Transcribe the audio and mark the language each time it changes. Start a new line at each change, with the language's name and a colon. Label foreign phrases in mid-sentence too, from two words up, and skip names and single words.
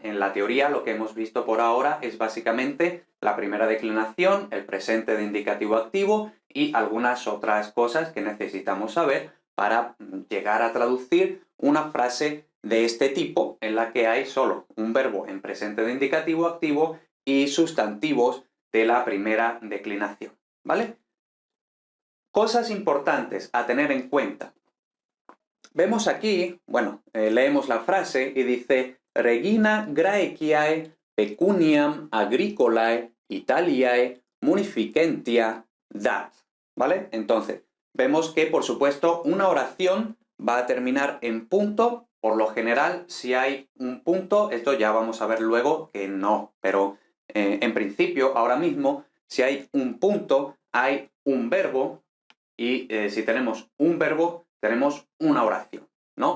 Spanish: En la teoría lo que hemos visto por ahora es básicamente la primera declinación, el presente de indicativo activo y algunas otras cosas que necesitamos saber para llegar a traducir una frase de este tipo en la que hay solo un verbo en presente de indicativo activo y sustantivos de la primera declinación, ¿vale? Cosas importantes a tener en cuenta. Vemos aquí, leemos la frase y dice
Latin: Regina Graeciae pecuniam agricolae Italiae munificentia dat,
Spanish: ¿vale? Entonces, vemos que, por supuesto, una oración va a terminar en punto. Por lo general, si hay un punto, esto ya vamos a ver luego que no, pero en principio, ahora mismo, si hay un punto, hay un verbo y si tenemos un verbo, tenemos una oración, ¿no?